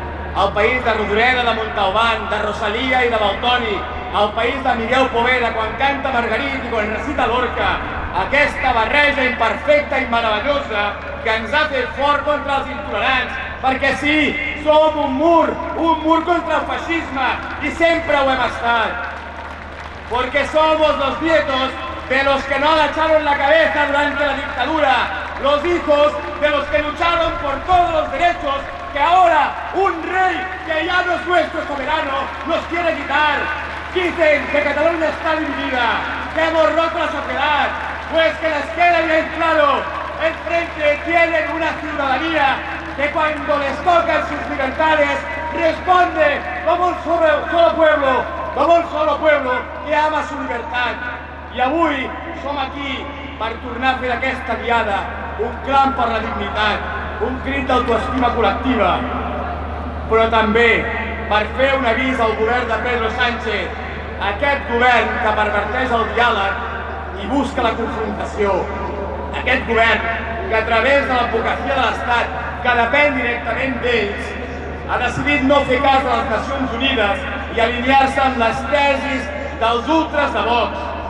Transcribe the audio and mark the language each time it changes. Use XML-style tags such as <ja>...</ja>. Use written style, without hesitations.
<ca>El país de Rodoreda, de Montalbán, de Rosalia i de Valtòny, el país de Miguel Poveda quan canta Margarit i quan recita Lorca, aquesta barreja imperfecta i meravellosa que ens ha fet fort contra els intolerants, perquè sí, som un mur contra el feixisme i sempre ho hem estat.</ca> <es>Porque somos los nietos de los que no agacharon la cabeza durante la dictadura, los hijos de los que lucharon por todos los derechos que ahora un rey que ya no es nuestro soberano nos quiere quitar. Dicen que Cataluña está dividida, que hemos roto la sociedad, pues que les quede bien claro, enfrente tienen una ciudadanía que cuando les tocan sus libertades responde como un solo pueblo que ama su libertad.</es> <ca>I avui som aquí per tornar a fer d'aquesta diada un clam per la dignitat, un crit d'autoestima col·lectiva, però també per fer un avís al govern de Pedro Sánchez, aquest govern que perverteix el diàleg i busca la confrontació, aquest govern que a través de l'advocacia de l'Estat, que depèn directament d'ells, ha decidit no fer cas de les Nacions Unides i alinear-se amb les tesis dels ultres de Vox.</ca>